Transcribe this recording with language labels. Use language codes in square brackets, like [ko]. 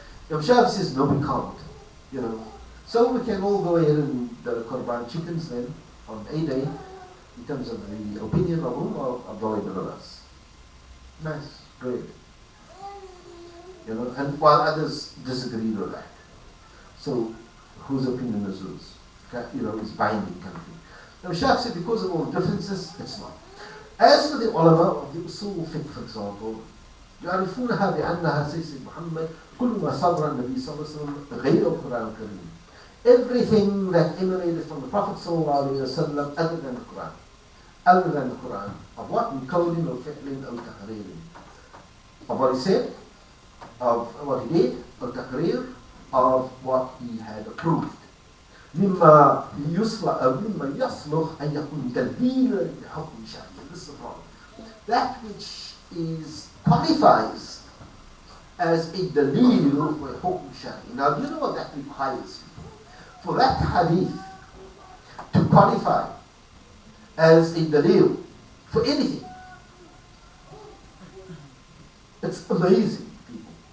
[en] Imam Shafi says, no, we can't. So we can all go ahead and Qurban chickens then on a day in terms of the opinion of Abdullah ibn Abbas. Nice, great. And while others disagree with that. So whose opinion is whose? Is binding kind of thing. Now Shaykh said because of all the differences, it's not. As for the ulama of the usul fiqh, for example, [ar] يعرفونها بأنها سيد محمد كل ما صدر النبي صلى الله عليه وسلم غير القرآن الكريم. [en] Everything that emanated from the Prophet sallallahu alaihi wasallam other than the Quran. other than the Quran of what? [ar] من قول أو فعل أو تقرير. [en] Of what he said, of what he did, or تقرير, of what he had approved. [ar] مما يصلح أن يكون دليلا لحكم شرعي. [en] This is the problem. That which qualifies as a dalil for a hukm shari. Now, do you know what that requires? For that hadith to qualify as a dalil for anything, it's amazing, people.